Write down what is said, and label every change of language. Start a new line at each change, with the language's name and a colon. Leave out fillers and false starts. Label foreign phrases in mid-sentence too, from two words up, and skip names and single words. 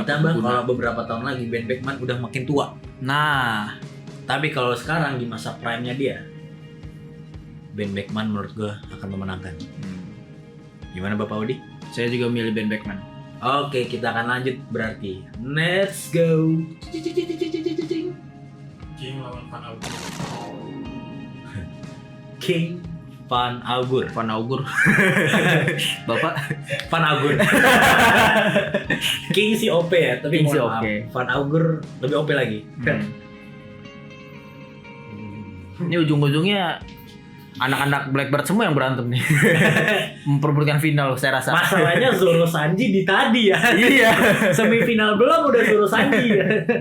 Indonesian: Ditambah pengguna. kalau beberapa tahun lagi Ben Beckman udah makin tua. Nah, Tapi kalau sekarang di masa prime-nya dia, Ben Beckman menurut gue akan memenangkan. Gimana Bapak Udi? saya juga milih Ben Beckman. Oke, kita akan lanjut berarti.
English: Let's go.
Indonesian: King lawan Van Augur. King Van Augur. Van Augur. Bapak Van Augur. King si OP ya, tapi King si mohon maaf, OP. Van Augur lebih OP lagi. Ini ujung-ujungnya anak-anak Blackbird semua yang berantem nih. Memperebutkan final saya rasa. Masalahnya Zoro Sanji di tadi ya. Iya. Semifinal belum udah Zoro Sanji ya.